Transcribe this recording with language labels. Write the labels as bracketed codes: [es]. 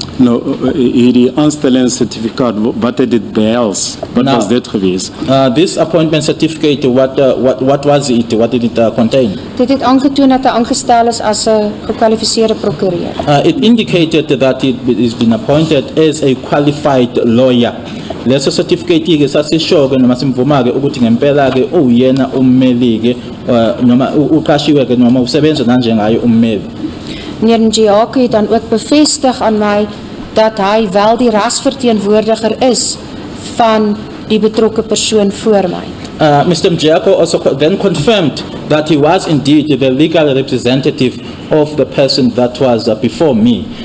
[af] Nou, hierdie aanstellingscertificaat, wat het dit behels? Wat was dit geweest? [en] This appointment certificate, what was it? What did it contain? [af] Dit het aangetoon dat hy aangestel is as 'n gekwalifiseerde prokureur. [en] It indicated that it is been appointed as a qualified lawyer. [zu] Leso certificate ke sasisho ke noma simvuma ke ukuthi ngempela ke uyena ummeli ke noma uqashiwe ke noma usebenza kanje ngayo ummeli. [af] Meneer Mjiyaku het dan ook bevestig aan my dat hy wel die rasverteenwoordiger is van die betrokke persoon voor my. [en] Mr. Mjako also then confirmed that he was indeed the legal representative of the person that was before me.